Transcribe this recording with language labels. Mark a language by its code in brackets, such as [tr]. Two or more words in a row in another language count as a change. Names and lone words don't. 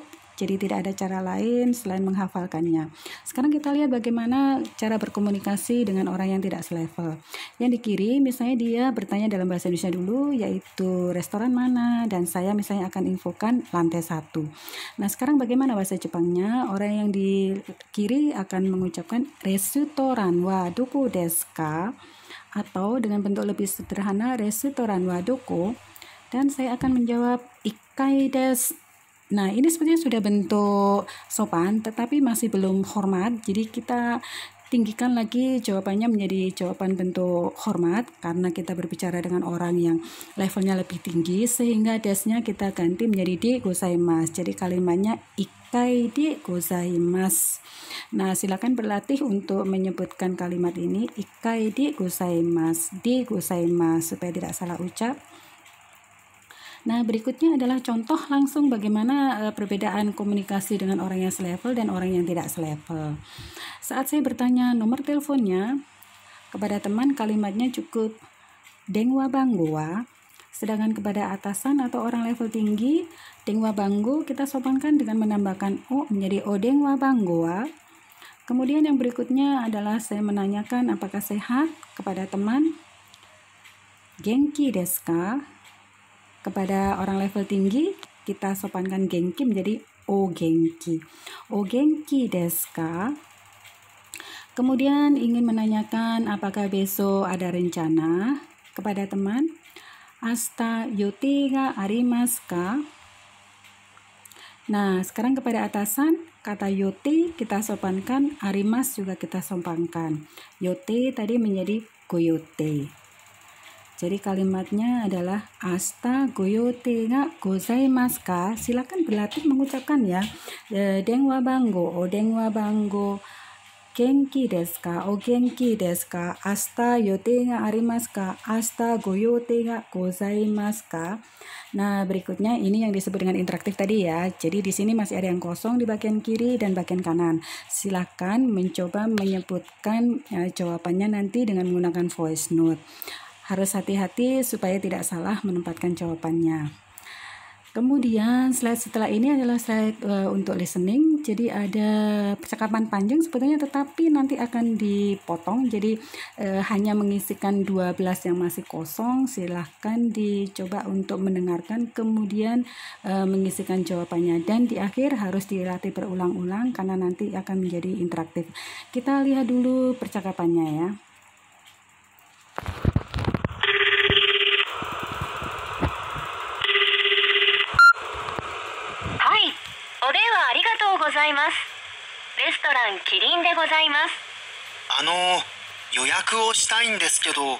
[id] Jadi tidak ada cara lain selain menghafalkannya. Sekarang kita lihat bagaimana cara berkomunikasi dengan orang yang tidak selevel. Yang di kiri misalnya dia bertanya dalam bahasa Indonesia dulu, yaitu restoran mana, dan saya misalnya akan infokan lantai 1. Nah, sekarang bagaimana bahasa Jepangnya? Orang yang di kiri akan mengucapkan [ja] レストランはどこですか? [id] Atau dengan bentuk lebih sederhana [ja] レストランはどこ, [id] Dan saya akan menjawab [ja] 一階です. [id] Nah, ini sebenarnya sudah bentuk sopan, tetapi masih belum hormat. Jadi kita tinggikan lagi jawabannya menjadi jawaban bentuk hormat, karena kita berbicara dengan orang yang levelnya lebih tinggi, sehingga desnya kita ganti menjadi [ja] でございます. [id] Jadi kalimatnya [ja] 一階でございます. [id] Nah, silakan berlatih untuk menyebutkan kalimat ini [ja] 一階でございます [id] supaya tidak salah ucap. Nah, berikutnya adalah contoh langsung bagaimana perbedaan komunikasi dengan orang yang selevel dan orang yang tidak selevel. Saat saya bertanya nomor teleponnya, kepada teman kalimatnya cukup [ja] 電話番号は. [id] Sedangkan kepada atasan atau orang level tinggi, [ja] 電話番号 [id] kita sopankan dengan menambahkan o menjadi [ja] お電話番号は. [id] Kemudian yang berikutnya adalah saya menanyakan apakah sehat kepada teman, [ja] 元気ですか? [id] Kepada orang level tinggi, kita sopankan genki menjadi [ja] お元気. お元気ですか? [id] Kemudian ingin menanyakan apakah besok ada rencana, kepada teman, [ja] 明日予定がありますか? [id] Nah, sekarang kepada atasan, kata yote kita sopankan, arimasu juga kita sopankan. Yote tadi menjadi goyote. Jadi kalimatnya adalah [ja] 明日ご予定がございますか? [id] Silakan berlatih mengucapkan ya. [ja] 電話番号、お電話番号. 元気ですか? お元気ですか？明日予定がありますか? 明日ご予定がございますか? [id] Nah, berikutnya ini yang disebut dengan interaktif tadi ya. Jadi di sini masih ada yang kosong di bagian kiri dan bagian kanan. Silakan mencoba menyebutkan jawabannya nanti dengan menggunakan voice note. Harus hati-hati supaya tidak salah menempatkan jawabannya. Kemudian slide setelah ini adalah slide untuk listening. Jadi ada percakapan panjang sebetulnya, tetapi nanti akan dipotong. Jadi hanya mengisikan 12 yang masih kosong. Silahkan dicoba untuk mendengarkan, kemudian mengisikan jawabannya. Dan di akhir harus dilatih berulang-ulang karena nanti akan menjadi interaktif. Kita lihat dulu percakapannya ya. [ja] お電話ありがとうございます。レストランキリンでございます。予約をしたいんですけど。